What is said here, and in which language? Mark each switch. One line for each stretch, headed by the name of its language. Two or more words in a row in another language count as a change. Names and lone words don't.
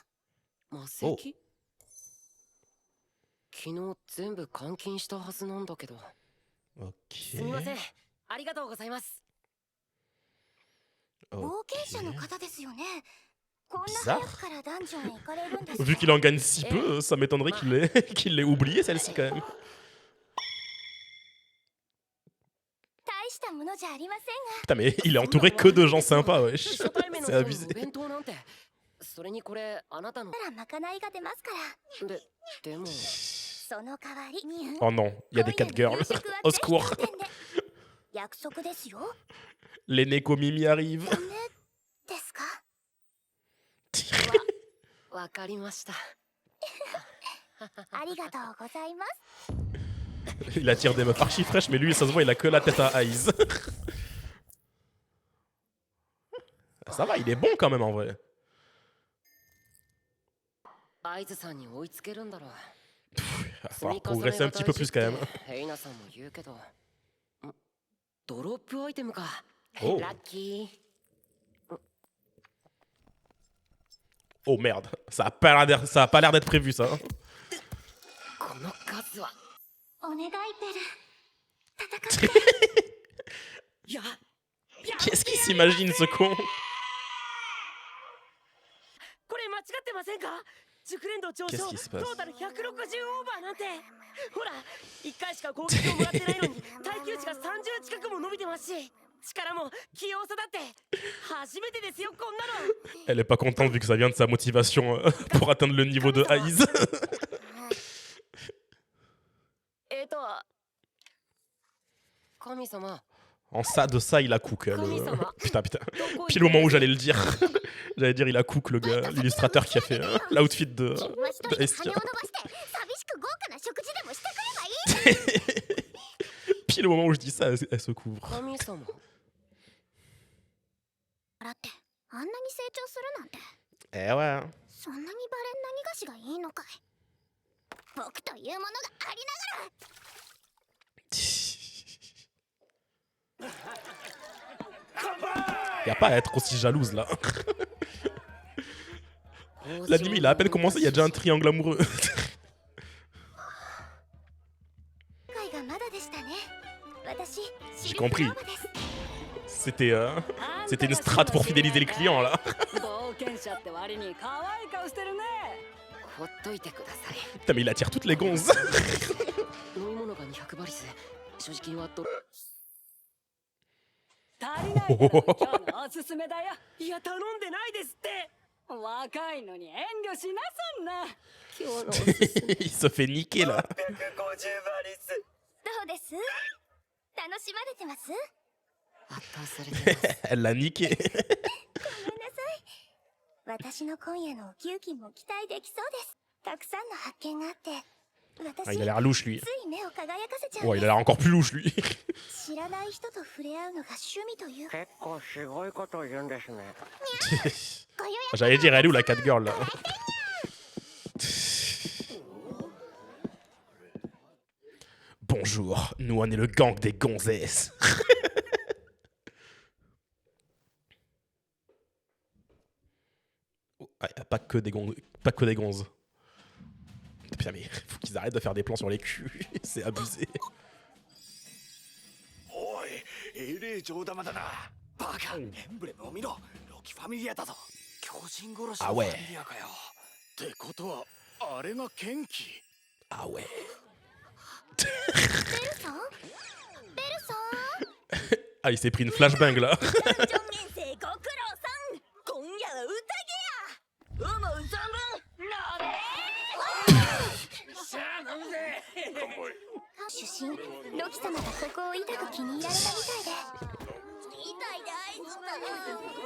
Japanese: 魔石？昨日全部換金したはずなんだけど。すみません。 Ok. ありがとうございます。冒険者の方ですよね。こんな Bizarre. 早くからダンジョンへ行かれるんですか。
French: Vu qu'il en gagne si peu, ça m'étonnerait qu'il l'ait oublié celle-ci quand même.
Japanese: 大したものじゃありませんが。
French: Putain, mais il est entouré que de gens sympas, wesh.
Japanese: 初対面の C'est 人に abusé. お弁当なんて。それにこれあなたの。ならまかないが出ますから。でもその代わり
French: Oh non, il y a des
English: cat girls.
French: Au secours.
Japanese: 約束ですよ。
French: Les Nekomimi arrivent.
Japanese: ダメですか？わかりました。ありがとうございます。
French: Il attire des meufs archi fraîches, mais lui, ça se voit, il a que la tête à Aiz. Ça va, il est bon quand même en vrai.
Japanese: アイズさんに追いつけるんだろう。
French: Il va falloir progresser un petit peu plus quand même.
Japanese: ヘイナさんも言うけど。ドロップアイテムか。 Oh. ラッキー。
French: Oh merde, ça a pas l'air d'être prévu ça.
Japanese: この数は。お願いベル。戦って。いや。
French: Qu'est-ce qu'il s'imagine ce con?
Japanese: これ間違ってませんか？熟練度上昇、
French: Qu'est-ce qui se passe?
Japanese: トータル160オーバーなんて。ほら、1回しか攻撃をもらってないのに耐久値が30近くも伸びてますし、力も器用さだって初めてですよこんなの。
French: Elle est pas contente vu que ça vient de sa motivation pour atteindre le niveau de Aiz.
Japanese: 神様。
French: En ça, de ça, il a cook. Putain. Pile au moment où j'allais le dire. J'allais dire, il a cook le gars, l'illustrateur qui a fait l'outfit de Hestia. Pile au moment où je dis ça, elle se couvre.
Japanese: 神様。
French: Eh ouais.
Japanese: そんなにバレン何菓子がいいのかい。僕というものがありながら。
French: Y a pas à être aussi jalouse là. L'anime il a à peine commencé, il y a déjà un triangle amoureux. J'ai compris. C'était une strat pour fidéliser les clients là.
Japanese: ほっといてください。
French: Putain mais il attire toutes les gonzes.
Japanese: 飲み物が200バリス。所持金はと。足りないから今日のおすすめだよ。いや頼んでないですって。若いのに遠慮しなそんな。今日のおすすめ。
French: Il se fait niquer là.
Japanese: 150バリス。どうです？楽しまれてます？圧倒されてます。
French: Elle l'a niqué.
Japanese: ごめんなさい。私の今夜のお給金も期待できそうです。たくさんの発見があって、
French: Ah, il a l'air louche lui.
Japanese: つい目を輝かせちゃう。
French: Ouais, il a l'air encore plus louche lui.
Japanese: 知らない人と触れ合うのが趣味というか。結構すごいことを言うんですね。
French: J'allais dire, elle est où la
English: cat girl
French: là? Bonjour, nous on est le gang des gonzesses. Ah, y a pas que des gonzes. Putain mais faut qu'ils arrêtent de faire des plans sur les culs, c'est abusé.
Japanese: おいエレージョー玉だなバカエンブレムを見ろロキファミリアだぞ巨人殺しのファミリアかよってことはあれがケンキ
French: Ah ouais.
Japanese: ベルさん？ベルさん？
French: Ah il s'est pris une flashbang là.
Japanese: ジョン先生ご苦労さん。今夜は宴や。思う存分飲め。主審、ロキ様がここを痛く気に入られたみたいで。みたいであいつだ。